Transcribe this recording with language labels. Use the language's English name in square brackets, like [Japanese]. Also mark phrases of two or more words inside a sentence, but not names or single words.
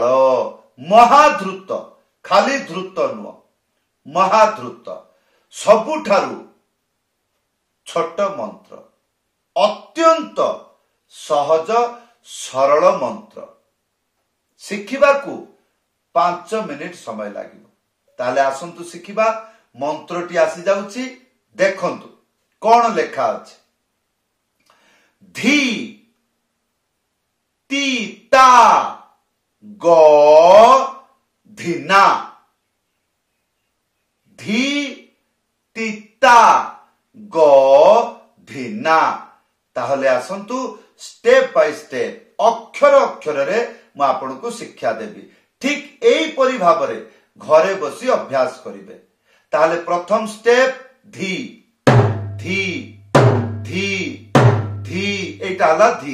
[Odia] ମହାଦ୍ରୁତ ଖାଲି ଦ୍ରୁତ ନୁହଁ, ମହାଦ୍ରୁତ ସବୁଠାରୁ ଛୋଟ ମନ୍ତ୍ର, ଅତ୍ୟନ୍ତ ସହଜ ସରଳ ମନ୍ତ୍ର ଶିଖିବାକୁ 5 ମିନିଟ ସମୟ ଲାଗିବ। ତାଲେ ଆସନ୍ତୁ ଶିଖିବା। ମନ୍ତ୍ରଟି ଆସି ଯାଉଛି, ଦେଖନ୍ତୁ କେଉଁ ଲେଖା ଅଛି। ଧୀ ତୀ ତା ଗୋ ଧିନା। ଧୀ ତିତା ଗୋ ଧିନା। ତାହାଲେ ଆସନ୍ତୁ [English] step by step [Odia] ଅକ୍ଷର ଅକ୍ଷର ରେ ମୁଁ ଆପଣଙ୍କୁ ଶିକ୍ଷା ଦେବି। ଠିକ ଏହି ପରି ଭାବରେ ଘରେ ବସି ଅଭ୍ୟାସ କରିବେ। ତାହାଲେ ପ୍ରଥମ ଷ୍ଟେପ ଧୀ ଧୀ ଧୀ ଧୀ, ଏଇଟା ହେଲା ଧୀ।